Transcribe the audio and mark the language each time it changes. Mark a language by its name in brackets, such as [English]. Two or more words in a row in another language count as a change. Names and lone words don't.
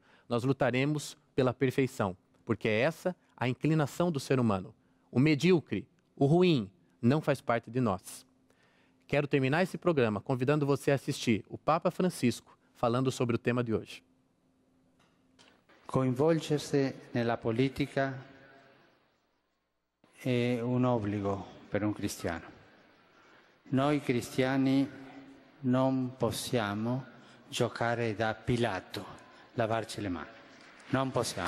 [Portuguese] Nós lutaremos pela perfeição, porque é essa a inclinação do ser humano. O medíocre, o ruim, não faz parte de nós. Quero terminar esse programa convidando você a assistir o Papa Francisco falando sobre o tema de hoje. [Italian] Coinvolgersi nella politica è un obbligo per un cristiano. Noi cristiani non possiamo giocare da Pilato, lavarci le mani. Non possiamo.